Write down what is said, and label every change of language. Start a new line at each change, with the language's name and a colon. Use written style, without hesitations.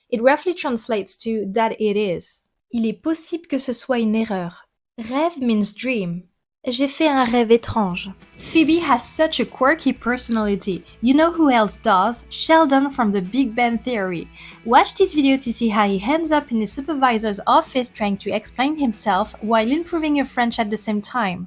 English: It roughly translates to that it is.
French: Il est possible que ce soit une erreur.
English: Rêve means dream.
French: J'ai fait un rêve étrange.
English: Phoebe has such a quirky personality. You know who else does? Sheldon from the Big Bang Theory. Watch this video to see how he ends up in his supervisor's office trying to explain himself while improving your French at the same time.